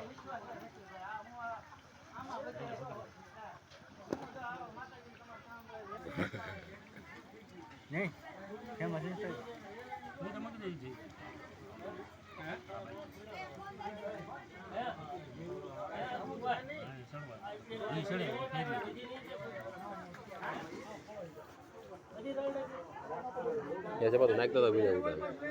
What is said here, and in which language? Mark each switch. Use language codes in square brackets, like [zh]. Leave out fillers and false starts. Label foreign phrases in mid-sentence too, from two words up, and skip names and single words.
[gu] નહીં કેમ હશે તો હું તમને દઈ જઈ [id] Ya siapa tuh naik tuh tapi ya udah.